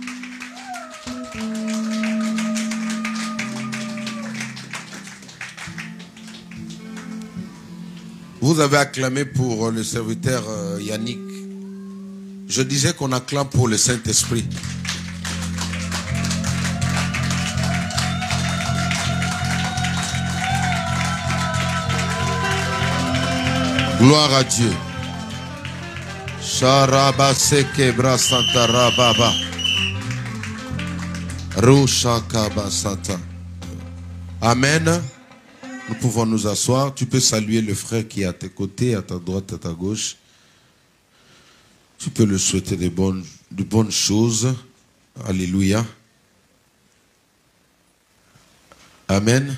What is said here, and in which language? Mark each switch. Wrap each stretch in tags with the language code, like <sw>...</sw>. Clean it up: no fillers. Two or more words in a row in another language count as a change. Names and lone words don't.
<fr>Vous avez acclamé pour le serviteur Yannick. Je disais qu'on acclame pour le Saint-Esprit. Gloire à Dieu. Sharaba sekebra santara baba. Rushakaba santa. Amen. Nous pouvons nous asseoir. Tu peux saluer le frère qui est à tes côtés, à ta droite, à ta gauche. Tu peux le souhaiter de bonnes choses. Alléluia. Amen.</fr>